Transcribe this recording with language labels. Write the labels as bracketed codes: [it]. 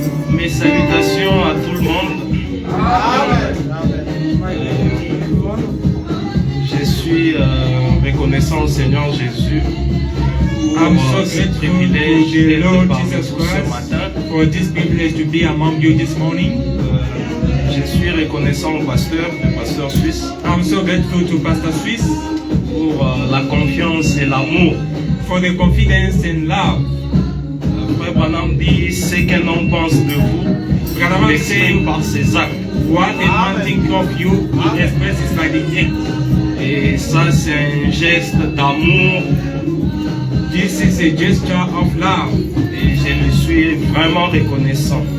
[fr] Mes salutations à tout le monde. Je suis reconnaissant au Seigneur Jésus pour ce privilège d'être parmi vous ce matin. [en] For this privilege to be among you this morning. [fr] Je suis reconnaissant au pasteur, le pasteur suisse. [en] I'm so grateful to Pastor Swiss [fr] pour la confiance et l'amour. [en] For the confidence and love. [fr] Frère Branham dit ce qu'un homme pense de vous, il l'exprime par ses actes. [en] What a man thinks of you, he expresses by the act. [fr] Et ça c'est un geste d'amour. [en] This is a gesture of love. [fr] Et suis vraiment reconnaissant.